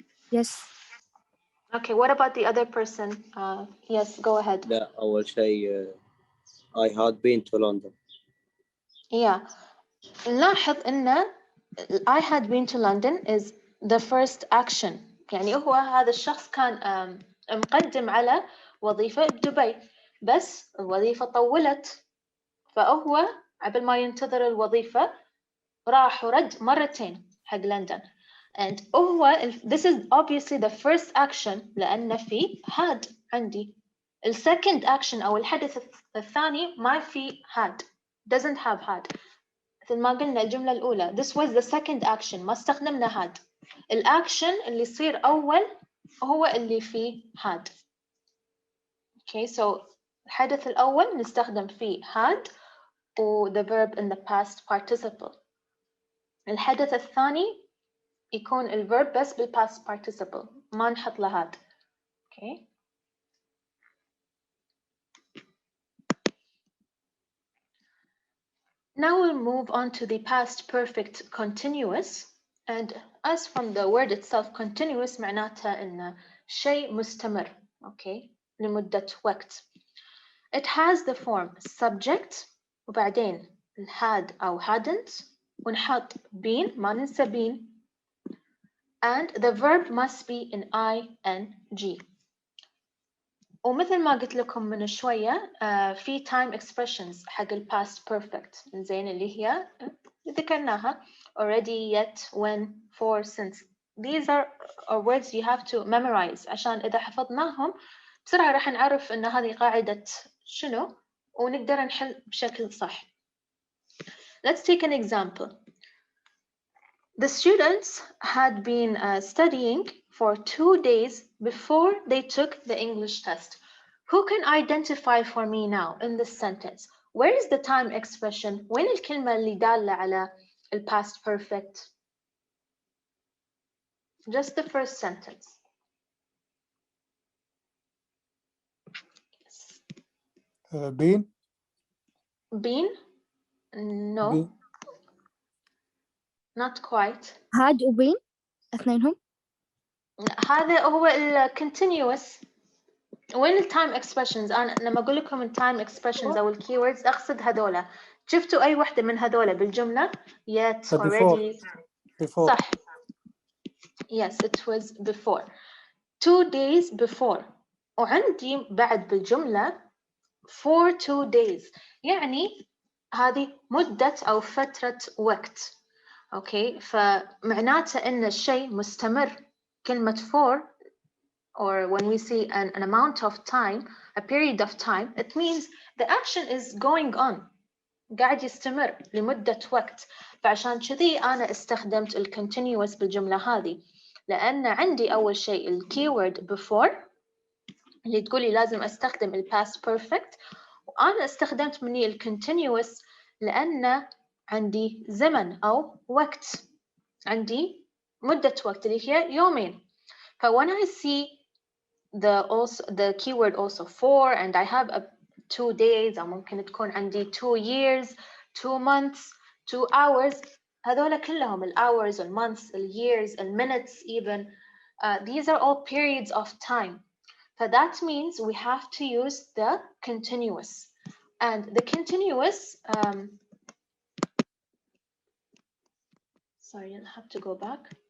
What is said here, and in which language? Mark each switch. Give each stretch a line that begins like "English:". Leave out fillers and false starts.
English: Yes. Okay, what about the other person? Yes, go ahead.
Arabic: لا أول شيء
English: I had been to London. Yeah.
Arabic: نلاحظ إن
English: I had been to London is the first action.
Arabic: يعني هو هذا الشخص كان مقدم على وظيفة بدبي بس الوظيفة طولت فهو قبل ما ينتظر الوظيفة راح ورد مرتين حق لندن.
English: And هو this is obviously the first action
Arabic: لأن في
English: had عندي.
Arabic: ال
English: second action
Arabic: أو الحدث الثاني ما في had.
English: Doesn't have had.
Arabic: مثل ما قلنا الجملة الأولى
English: this was the second action
Arabic: ما استخدمنا had. الأكشن اللي يصير أول هو اللي فيه had.
English: Okay, so
Arabic: الحدث الأول نستخدم فيه
English: had و the verb in the past participle.
Arabic: الحدث الثاني يكون الverb بس بال past participle ما نحط له had.
English: Okay. Now we'll move on to the past perfect continuous. And as from the word itself, continuous
Arabic: معناتها إن شيء مستمر. Okay. لمدة وقت.
English: It has the form subject وبعدين had أو hadn't ونحط been
Arabic: ما ننسى
English: been and the verb must be in ing.
Arabic: ومثل ما قلت لكم من شوية في time expressions حق ال past perfect زين اللي هي ذكرناها already, yet, when, for, since.
English: These are words you have to memorize
Arabic: عشان إذا حفظناهم بسرعة راح نعرف إن هذه قاعدة شنو ونقدر نحل بشكل صح.
English: Let's take an example. The students had been studying for 2 days before they took the English test. Who can identify for me now in this sentence? Where is the time expression?
Arabic: وين الكلمة اللي دالة على ال past perfect?
English: Just the first sentence. been. Been? No. Been. Not quite.
Arabic: Had و been. اثنينهم؟ هذا هو ال continuous. وين ال time expressions؟ أنا لما أقول لكم ال time expressions أو ال keywords أقصد هذولا. شفتوا أي واحدة من هذولا بالجملة؟ Yet, already.
English: before. صح. Yes, it was before. 2 days before.
Arabic: وعندي بعد بالجملة
English: for 2 days.
Arabic: يعني هذه مدة أو فترة وقت. أوكي، فمعناته إن الشيء مستمر.
English: كلمة for, or when we say an amount of time, a period of time, it means the action is going on.
Arabic: قاعد يستمر لمدة وقت. فعشان كذي أنا استخدمت ال continuous بالجملة هذه. لأن عندي أول شيء ال keyword before اللي تقولي لازم أستخدم ال past perfect. وأنا استخدمت مني ال continuous لأن عندي زمن أو وقت. عندي مدة وقت اللي هي يومين.
English: ف when I see the keyword also for and I have a 2 days
Arabic: أو ممكن تكون عندي
English: 2 years, 2 months, 2 hours.
Arabic: هذولا كلهم ال hours, ال months, ال years, ال minutes even.
English: These are all periods of time. So that means we have to use the continuous. And the continuous, sorry, I'll have to go back.